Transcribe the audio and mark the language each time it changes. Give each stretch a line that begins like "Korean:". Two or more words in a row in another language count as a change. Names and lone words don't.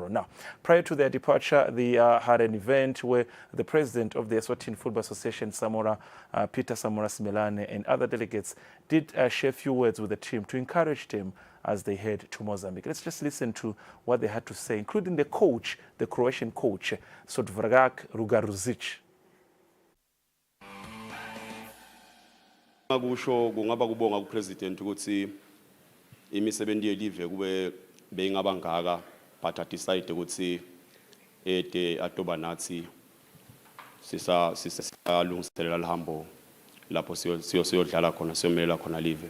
English: Now, prior to their departure, they had an event where the president of the Eswatini Football Association, Peter Samora Simelane, and other delegates did share a few words with the team to encourage them as they head to Mozambique. Let's just listen to what they had to say, including the coach, the Croatian coach, Sotvrgak Rugaruzic.
Swati: Ngakusho kungaba kubonga kupresident ukuthi imisebenzi yelive kube beyingaba ngaka
English: but decide
Swati: ukuthi ede atoba nathi sisalungiselela lihambo lapho siyodlala khona siyomelela khona live.